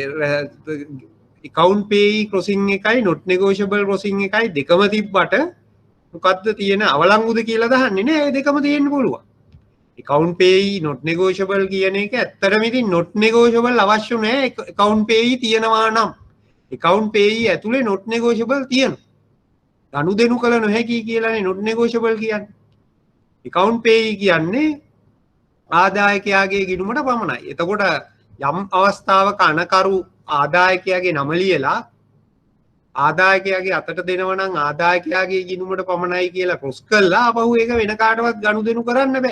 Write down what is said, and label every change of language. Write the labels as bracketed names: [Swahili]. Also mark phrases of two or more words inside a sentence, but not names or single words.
[English] account pay crossing [Sinhala] එකයි [English] not negotiable crossing [Sinhala] එකයි දෙකම තිබ්බට මොකද්ද තියෙන අවලංගුද කියලා දහන්නේ නෑ. ඒ දෙකම තියෙන්න පුළුවන්. [English] account pay not negotiable [Sinhala] කියන එක ඇත්තටම ඉතින් [English] not negotiable [Sinhala] අවශ්‍ය නෑ. [English] account pay [Sinhala] තියෙනවා නම් [English] account pay [Sinhala] ඇතුලේ [English] not negotiable [Sinhala] තියෙනවා. ගනුදෙනු කළ නොහැකි කියලානේ [English] not negotiable [Sinhala] කියන්නේ. account pay කියන්නේ ආදායකයාගේ ගිණුමට පමණයි. එතකොට යම් අවස්ථාවක අනකරු ආදායකයාගේ නම ලියලා ආදායකයාගේ අතට දෙනවා නම් ආදායකයාගේ ගිණුමට පමණයි කියලා ක්‍රොස් කළා අපහු ඒක වෙන කාටවත් ගනුදෙනු කරන්න බෑ.